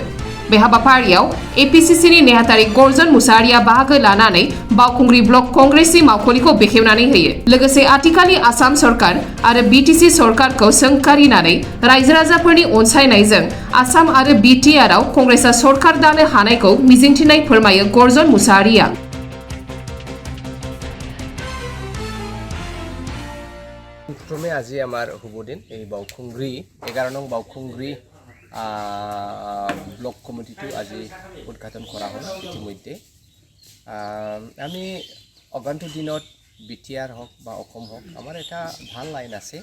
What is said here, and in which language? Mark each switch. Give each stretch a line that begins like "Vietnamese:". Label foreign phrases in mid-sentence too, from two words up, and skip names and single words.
Bodo: बे हाबाफारियाव APCCनि नेहाथारि गर्जन मुसाहारिया बाहागो लानानै बावखुंग्रि ब्लक कंग्रेसनि मावखुलिखौ बेखेवनानै होयो। लोगोसे आथिखालनि आसाम सरकार आरो BTC सरकारखौ सोंखारिनानै रायजो राजाफोरनि अनसायनायजों आसाम आरो BTR-आव कंग्रेसआ सरकार दानो हानायखौ मिजिंथिनाय फोरमायो गर्जन मुसाहारिया।
Assamese: प्रथमे আজি আমার শুভদিন এই বাউখুংগ্রি 11 নং বাউখুংগ্রি
English: block committee
Assamese: আজি উদ্ঘাটন করা হল ইতিমধ্যে। আমি অগান্তুক দিনত BTR হোক বা অসম হোক আমার এটা ভাল লাইন আছে।